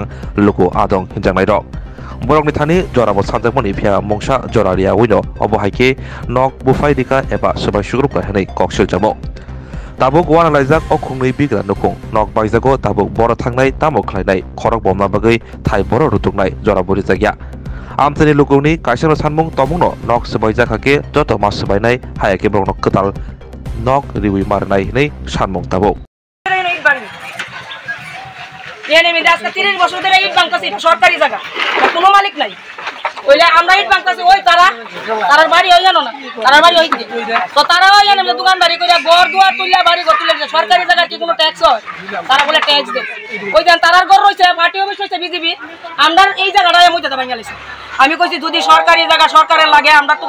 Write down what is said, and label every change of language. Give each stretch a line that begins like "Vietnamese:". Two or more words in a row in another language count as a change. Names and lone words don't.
Bodo: लोको आदं हिनजांनाय रक बरकनि थानि जराबो सानजाकमनि फिया मंसा जरारिया उइनो अबहायके नक बुफाय दिका एबा सबाय सुग्रुपका हनै ककसिल जामो ताबुक वाना लाइजाक अखंनै बिग्रा नखं नक बायजागो ताबुक बर थांनाय तामो खलायनाय खरक बमना बागै थाय बर रुतुकनाय जराबुरि जागिया आमथनि लोगोनि कायसानो सानमुं तमुंनो नक सबाय जाखाके जत मास सबायनाय हायाके बरनो कताल नक रिवि मारनाय हनै सानमुं ताबुक
Bangla: এনে মিদে আজকে 30 বছর ধরে ইট বাংকাছে সরকারি জায়গা কোনো মালিক নাই কইলে আমরা ইট বাংকাছে ওই তারার বাড়ি হই জানো না তারার বাড়ি হই তো তারাও জানে যে দোকানদারি কইরা ঘর দুয়ার তুইলা বাড়ি ঘর তুইলা সরকারি জায়গা কি কোনো ট্যাক্স হয় তারা বলে ট্যাক্স দেয় ওই দেন তারার ঘর রইছে পার্টি অফিস হইছে বিজেপি আমরা এই জায়গাটা মইতে ভাঙা লাইছে আমি কইছি যদি সরকারি জায়গা সরকারের লাগে আমরা তো